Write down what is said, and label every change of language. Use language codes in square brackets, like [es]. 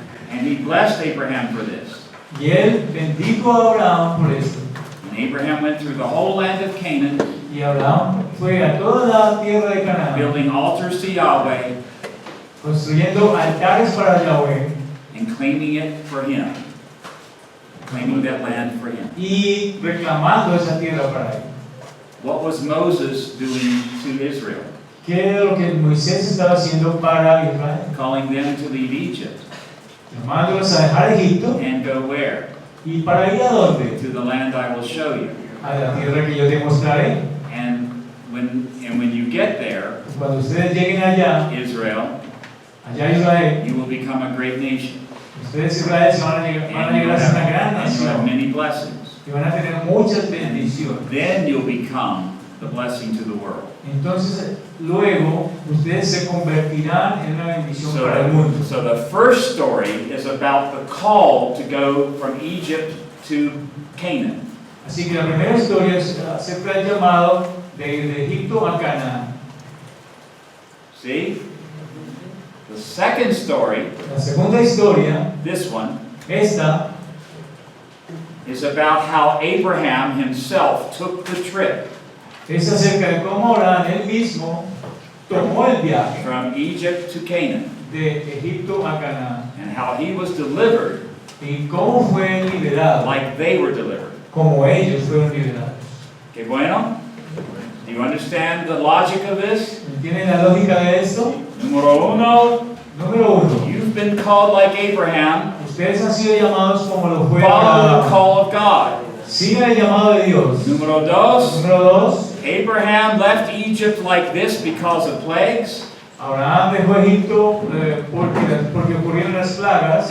[en] And he blessed Abraham for this. [es] Y él bendijo a Abraham por esto. [en] And Abraham went through the whole land of Canaan, [es] Y Abraham fue a toda la tierra de Canaán, [en] building altars to Yahweh [es] construyendo altares para Yahweh [en] and claiming it for him. Claiming that land for him. [es] y reclamando esa tierra para él. [en] What was Moses doing to Israel? [es] ¿Qué era lo que Moisés estaba haciendo para Israel? [en] Calling them to leave Egypt. [es] Llamándolos a dejar Egipto. [en] And go where? [es] ¿Y para ir a dónde? [en] To the land I will show you. [es] A la tierra que yo te mostraré. [en] And when you get there, [es] Cuando ustedes lleguen allá, [en] Israel, [es] Israel, [en] you will become a great nation. [es] ustedes Israel se van a llegar a ser una gran [en] And you have [es] nación [en] many blessings. [es] y van a tener muchas bendiciones. [en] Then you'll become the blessing to the world. [es] Entonces, luego, ustedes se convertirán en una bendición para el mundo. [en] So the first story is about the call to go from Egypt to Canaan. [es] Así que la primera historia es acerca del llamado de ir de Egipto a Canaán. [en] See? The second story, [es] La segunda historia, [en] this one, [es] esta, [en] is about how Abraham himself took the trip [es] es acerca de cómo Abraham él mismo tomó el viaje [en] from Egypt to Canaan [es] de Egipto a Canaán [en] and how he was delivered [es] y cómo fue liberado, [en] like they were delivered. [es] como ellos fueron liberados. Que bueno? [en] Do you understand the logic of this? [es] ¿Entienden la lógica de esto? Número uno, Número uno, [en] you've been called like Abraham. [es] ustedes han sido llamados como lo fue [en] Follow the [es] Abraham. [en] call of God. [es] Sigan el llamado de Dios. Número dos, Número dos, [en] Abraham left Egypt like this because of plagues, [es] Abraham dejó Egipto porque ocurrieron las plagas